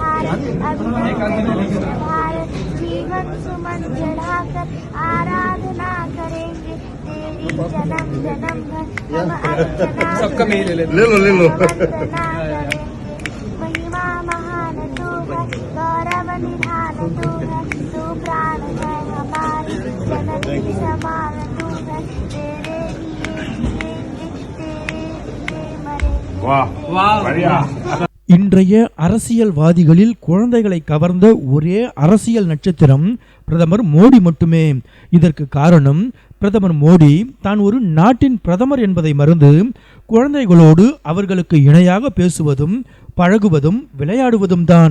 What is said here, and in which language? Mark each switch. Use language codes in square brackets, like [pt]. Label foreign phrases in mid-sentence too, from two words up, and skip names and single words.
[hi] भारत जीवन सुमन चढ़ाकर आराधना करेंगे तेरी जन्म जन्म भर हम अर्चना वंदना करेंगे महिमा महान तू है गौरव निधान तू है तू प्राण है हमारी जननी समान तू है तेरे लिए जिएंगे तेरे लिए मरेंगे। [ta] இன்றைய அரசியல்வாதிகளில் குழந்தைகளை கவர்ந்த ஒரே அரசியல் நட்சத்திரம் பிரதமர் மோடி மட்டுமே. இதற்கு காரணம் பிரதமர் மோடி தான் ஒரு நாட்டின் பிரதமர் என்பதை மறந்து குழந்தைகளோடு அவர்களுக்கு இணையாக பேசுவதும் பழகுவதும் விளையாடுவதும் தான்.